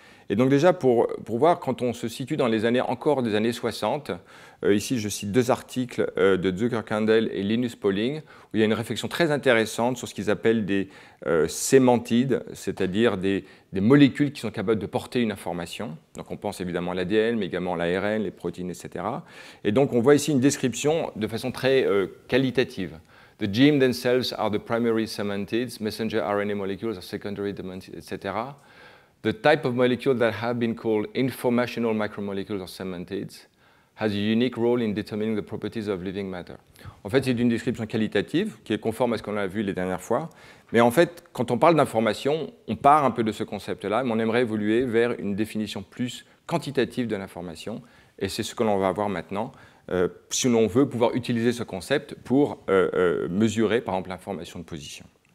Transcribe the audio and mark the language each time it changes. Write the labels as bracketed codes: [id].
[fr] Et donc déjà, pour voir, quand on se situe dans les années, encore des années 60, ici je cite deux articles de Zucker-Kandel et Linus Pauling, où il y a une réflexion très intéressante sur ce qu'ils appellent des sémantides, c'est-à-dire des molécules qui sont capables de porter une information. Donc on pense évidemment à l'ADN, mais également à l'ARN, les protéines, etc. Et donc on voit ici une description de façon très qualitative. [en] The genes themselves are the primary semantids, messenger RNA molecules are secondary semantids, etc. The type of molecule that have been called informational macromolecules or semantids has a unique role in determining the properties of living matter. [fr] En fait, c'est une description qualitative qui est conforme à ce qu'on a vu les dernières fois. Mais en fait, quand on parle d'information, on part un peu de ce concept-là, mais on aimerait évoluer vers une définition plus quantitative de l'information. Et c'est ce que l'on va voir maintenant, si l'on veut pouvoir utiliser ce concept pour mesurer, par exemple, l'information de position.